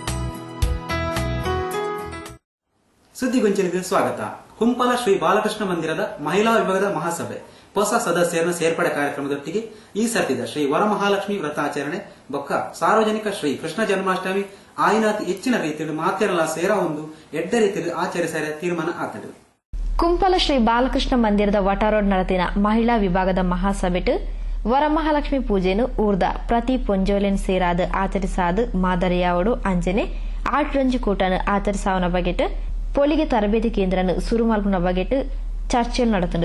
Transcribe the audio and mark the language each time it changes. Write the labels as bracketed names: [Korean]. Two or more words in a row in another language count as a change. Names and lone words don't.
[Kannada] ಸುದ್ದಿ ಗೊಂಚಲಿಗೆ ಸ್ವಾಗತ. [Tulu] ಕುಂಪಲ ಶ್ರೀ ಬಾಲಕೃಷ್ಣ ಮಂದಿರದ ಮಹಿಳಾ ವಿಭಾಗದ ಮಹಾಸಭೆ ಹೊಸ ಸದಸ್ಯರನ್ನ ಸೇರ್ಪಡೆ ಕಾರ್ಯಕ್ರಮದೊಟ್ಟಿಗೆ ಈ ಸರ್ತಿದ ಶ್ರೀ ವರಮಹಾಲಕ್ಷ್ಮಿ ವ್ರತಾಚರಣೆ ಬೊಕ್ಕ ಸಾರ್ವಜನಿಕ ಶ್ರೀ ಕೃಷ್ಣ ಜನ್ಮಾಷ್ಟಮಿ ಆಯ್ನಾತಿ ಹೆಚ್ಚಿನ ರೀತಿಯಲ್ಲಿ ಮಾತೆರಲ್ಲ ಸೇರ ಒಂದು ಎಡ್ಡ ರೀತಿಯಲ್ಲಿ ಆಚರಿಸಿದ ತೀರ್ಮಾನ ಆತಡು. ಕುಂಪಲ ಶ್ರೀ ಬಾಲಕೃಷ್ಣ ಮಂದಿರದ ವಟಾರೋಡ್ ನಡತಿನ ಮಹಿಳಾ ವಿಭಾಗದ ಮಹಾಸಭೆಟ್ ವರಮಹಾಲಕ್ಷ್ಮಿ ಪೂಜೆನು ಊರ್ದ ಪ್ರತಿ ಪೊಂಜೋಲೆನ್ ಸೇರಾದ ಆಚರಿಸಾದ ಮಾದರಿಯಾವಡು ಅಂಜನೆ 8 ರಂಜು ಕೂಟನು ಆಚರಿಸಾವನ ಬಗೆಟ್ ಪೊಲಿಗೆ ತರಬೇತಿ ಕೇಂದ್ರನು ಸುರು ಮಲ್ಪುನ ಬಗೆಟ್ ಚರ್ಚೆಲು ನಡೆತಂಡು.